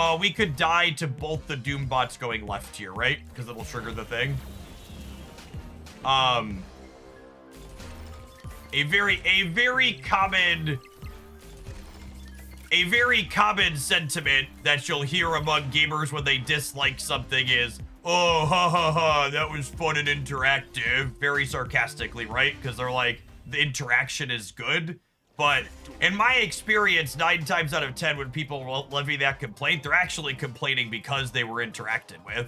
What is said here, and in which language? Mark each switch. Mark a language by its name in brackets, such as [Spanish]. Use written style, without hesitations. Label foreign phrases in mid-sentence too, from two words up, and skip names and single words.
[English] Oh, we could die to both the Doom bots going left here, right? Because it'll trigger the thing. A very common sentiment that you'll hear among gamers when they dislike something is, oh, ha ha ha, that was fun and interactive. Very sarcastically, right? Because they're like, the interaction is good. But in my experience, 9 times out of 10, when people levy that complaint, they're actually complaining because they were interacted with.